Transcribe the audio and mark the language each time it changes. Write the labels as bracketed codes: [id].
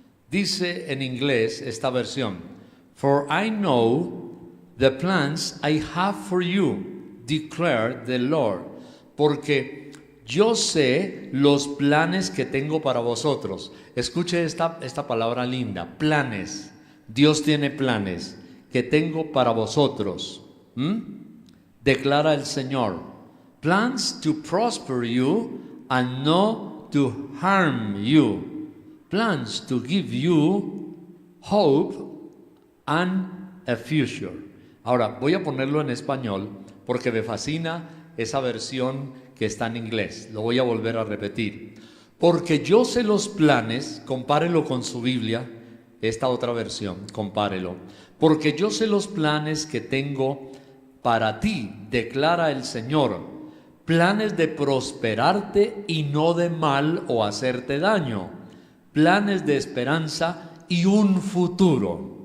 [es] Dice en inglés esta versión: [en] For I know the plans I have for you, declare the Lord. [es] Porque yo sé los planes que tengo para vosotros. Escuche esta palabra linda, planes. Dios tiene planes que tengo para vosotros. Declara el Señor. [en] Plans to prosper you and not to harm you. Plans to give you hope and a future. [es] Ahora voy a ponerlo en español porque me fascina esa versión que está en inglés. Lo voy a volver a repetir. Porque yo sé los planes, compárelo con su Biblia, esta otra versión, compárelo. Porque yo sé los planes que tengo para ti, declara el Señor, planes de prosperarte y no de mal o hacerte daño, planes de esperanza y un futuro.